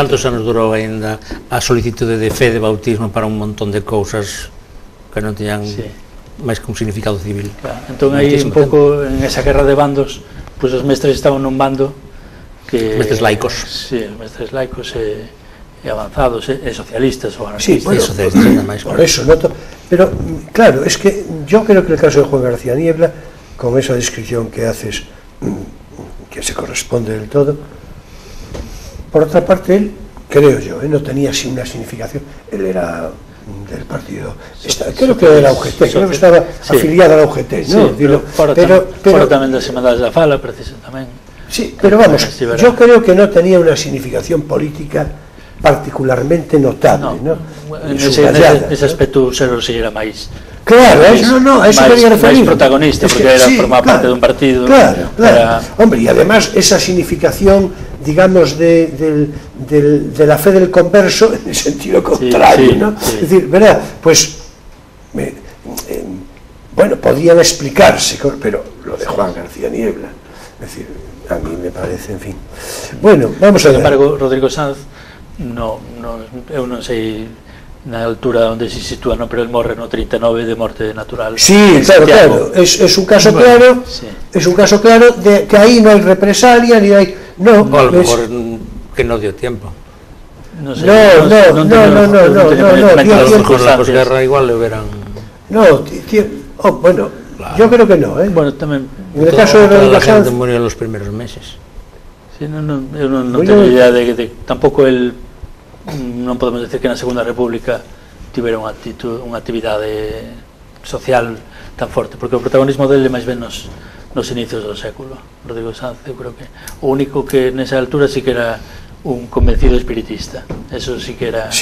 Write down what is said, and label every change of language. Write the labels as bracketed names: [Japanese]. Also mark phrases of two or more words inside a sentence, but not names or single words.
[Galician] Cantos anos durou ainda a solicitude de fe de bautismo para un montón de cousas que non teñan máis que un significado civil? Entón aí un pouco en esa guerra de bandos, pois os mestres estaban nun bando que... Mestres laicos. Sí, os mestres laicos e avanzados, e socialistas ou anarquistas. [Spanish] Sí, bueno, socialistas, por eso, ¿no? Pero, claro, es que yo creo que el caso de Juan García Niebla, con esa descripción que haces, que se corresponde del todo, por otra parte, él, creo yo, no tenía así una significación, él era del partido, creo que era UGT, creo que estaba afiliado a la UGT, ¿no? Sí, [Galician] pero tamén das Irmandades da Fala, precisamente. [Spanish] Sí, pero vamos, yo creo que no tenía una significación política particularmente notable, ¿no? [Galician] En ese aspecto Serra si era máis... Claro, a eso quería referir. Máis protagonista, porque era formar parte dun partido. Claro. [Spanish] Hombre, y además esa significación, digamos, de la fe del converso en el sentido contrario, ¿no? Es decir, ¿verdad? Pues, bueno, podían explicarse, pero lo de Juan García Niebla, es decir, a mí me parece, en fin. Bueno, vamos a ver. Sin embargo, Rodrigo Sanz, [Galician] eu non sei na altura onde se sitúa, non, pero el morre no 39 de morte natural. [Spanish] Sí, claro, es un caso claro, es un caso claro de que ahí no hay represalia ni hay, no, a lo mejor que no dio tiempo. No, la posguerra igual le hubieran... No, bueno, yo creo que no, [Galician] Bueno, tamén [Spanish] en el caso de Rodrigo Sanz murió en los primeros meses. [Galician] Sí, eu non teño idea de tampouco el non podemos decir que na Segunda República tivera unha actividade social tan forte, porque o protagonismo dele máis ben nos inicios do século. Rodrigo Sanz, eu creo que o único que nesa altura sí que era un convencido espiritista, eso sí que era...